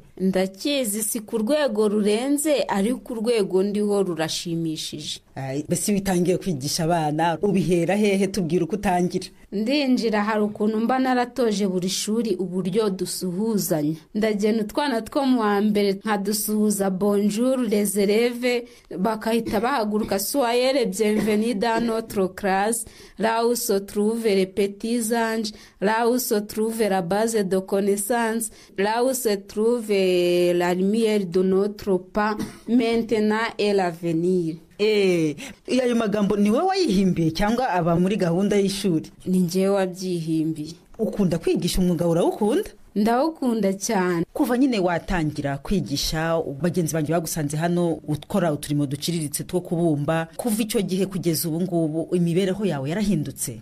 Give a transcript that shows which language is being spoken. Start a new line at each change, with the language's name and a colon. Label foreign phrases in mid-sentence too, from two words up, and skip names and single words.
Kinyarwanda: Ndakizi, si ku rwego rurenze ariko urwego ndiho rurashimishije. Bese witangiye kwigisha abana ubihera hehe? Tubwira uko utangira. Ndinjira hari ukuntu mba naratoje buri shuri uburyo dusuhuzanya. Ndagenda utwana two mu wa mbere nkadusuhuza
French: bonjour les élèves,
Kinyarwanda: bakahita bahaguruka
French: soyez bienvenue dans notre classe, là où se trouvent les petits anges, là où se trouve la base de connaissances, là où se trouve la lumière de notre pas maintenant et l'avenir.
Kinyarwanda: Ayo magambo ni wowe wayihimbiye cyangwa aba muri gahunda y'ishuri? Ni njyewe wabyihimbiye. Ukunda kwigisha umwuga, urawukunda? Ndawukunda cyane. Kuva nyine watangira kwigisha, bagenzi banjye bagusanze hano ukora uturimo duciriritse two kubumba, kuva icyo gihe kugeza ubu ngubu imibereho yawe yarahindutse?